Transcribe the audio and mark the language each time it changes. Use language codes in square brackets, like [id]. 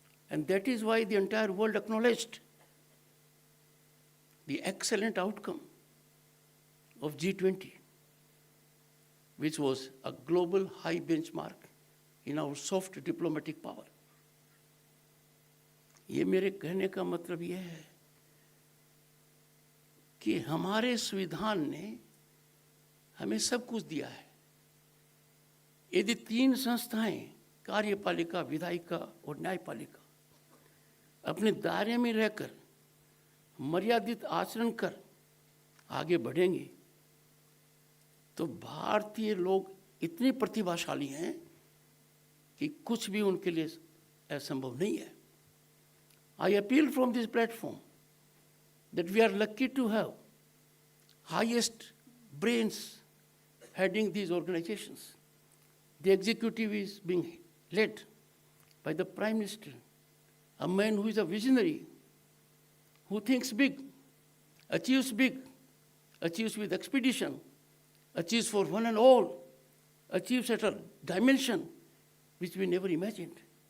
[en] And that is why the entire world acknowledged the excellent outcome of G20, which was a global high benchmark in our soft diplomatic power. [hi] ये मेरे कहने का मतलब यह है कि हमारे संविधान ने हमें सब कुछ दिया है. यदि 3 संस्थाएं, कार्यपालिका, विधायिका और न्यायपालिका, अपने दायरे में रहकर मर्यादित आचरण कर आगे बढ़ेंगे, तो भारतीय लोग इतने प्रतिभाशाली हैं कि कुछ भी उनके लिए असंभव नहीं है. [en] I appeal from this platform that we are lucky to have highest brains heading these organizations. The executive is being led by the Prime Minister, a man who is a visionary, who thinks big, achieves with expedition, achieves for one and all, achieves at a dimension which we never imagined.